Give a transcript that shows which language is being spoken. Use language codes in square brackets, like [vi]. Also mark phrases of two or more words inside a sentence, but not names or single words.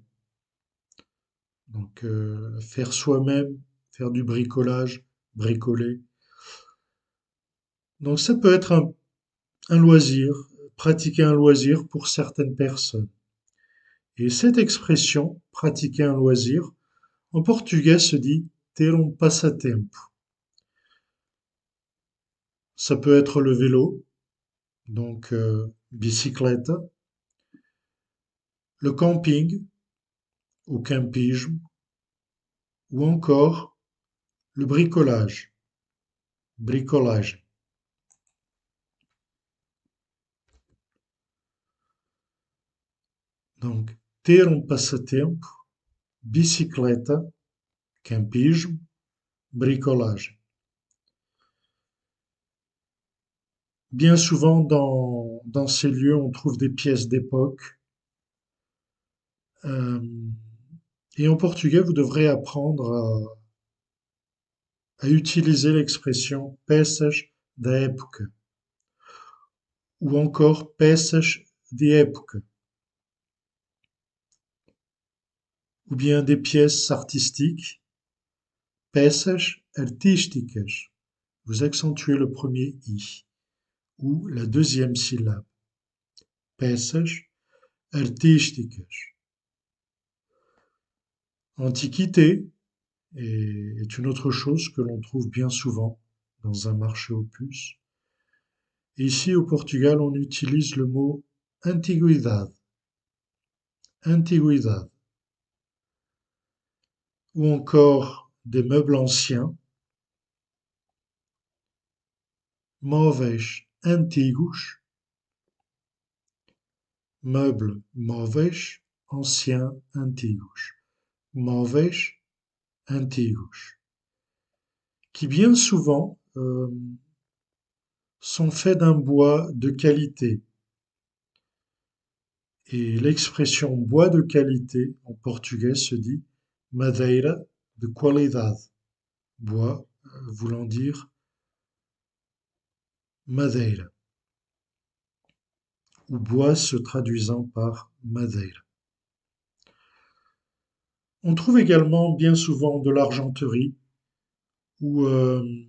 [fr] Donc, faire soi-même, faire du bricolage, bricoler. Donc, ça peut être un loisir, pratiquer un loisir pour certaines personnes. Et cette expression, pratiquer un loisir, en portugais se dit [pt] ter passatempo. [fr] Ça peut être le vélo, donc bicicleta, le camping ou campisme, ou encore le bricolage, bricolage. Donc, [pt] ter passatempo, bicicleta, campismo, bricolage. [fr] Bien souvent, dans ces lieux, on trouve des pièces d'époque. Euh, et en portugais, vous devrez apprendre à utiliser l'expression [pt] peças da época [fr] ou encore [pt] peças de época [fr] ou bien des pièces artistiques, [pt] peças artísticas. [fr] Vous accentuez le premier i ou la deuxième syllabe. [pt] Peças artísticas. [fr] Antiquité est une autre chose que l'on trouve bien souvent dans un marché aux puces. Et ici au Portugal, on utilise le mot [pt] antiguidade, antiguidade, [fr] ou encore des meubles anciens, [pt] móveis antigos, meubles móveis, anciens, antigos. Móveis antigos, [fr] qui bien souvent sont faits d'un bois de qualité. Et l'expression bois de qualité en portugais se dit [pt] madeira de qualidade. [fr] Bois voulant dire madeira, ou bois se traduisant par madeira. On trouve également bien souvent de l'argenterie ou, euh,